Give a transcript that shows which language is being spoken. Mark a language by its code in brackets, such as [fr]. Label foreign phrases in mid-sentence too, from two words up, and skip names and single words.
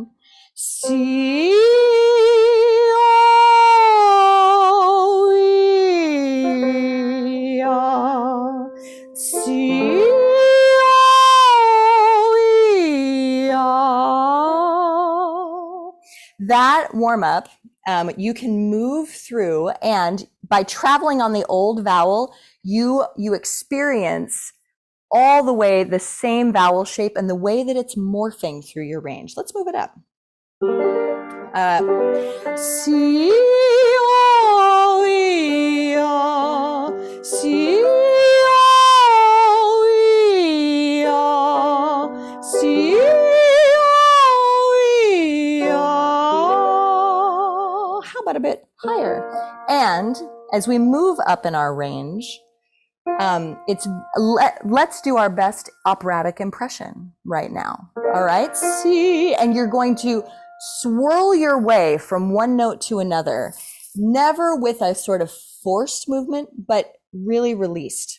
[en] C, O, E, A, C, O, E, A. That warm up, you can move through, and by traveling on the old vowel, you experience all the way the same vowel shape and the way that it's morphing through your range. Let's move it up. C, O, E, A, C, O, E, A, C, O, E, A. How about a bit higher? And as we move up in our range, let's do our best operatic impression right now. All right, see, and you're going to swirl your way from one note to another, never with a sort of forced movement, but really released.